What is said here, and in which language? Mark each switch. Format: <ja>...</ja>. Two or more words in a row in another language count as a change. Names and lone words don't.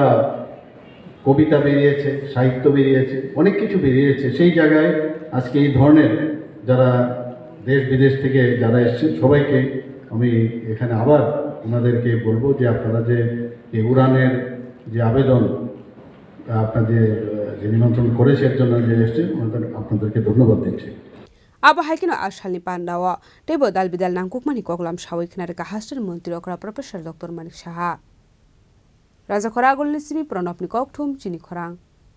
<bn>কবিতা বেরিয়েছে সাহিত্য বেরিয়েছে অনেক কিছু বেরিয়েছে সেই জায়গায় আজকে এই ধরনের যারা দেশ বিদেশ থেকে যারা এসেছেন সবাইকে আমি এখানে আবার ওনাদেরকে বলবো যে আপনারা যে এই উড়ানের যে আবেদন আপনাদের যে নিমন্ত্রণ করেছে এর জন্য যে এসেছেন আপনাদেরকে ধন্যবাদ দিচ্ছি</bn> <trp>Aba Hikino Ashalni Pandawa Tebo Dalbidal Nankukmani Koklam Shawiknarika Hastan Montri Okra Professor Dr. Manik Shaha Raja Koragol Nisimi Pronopnikok Tum Chini Korang</trp>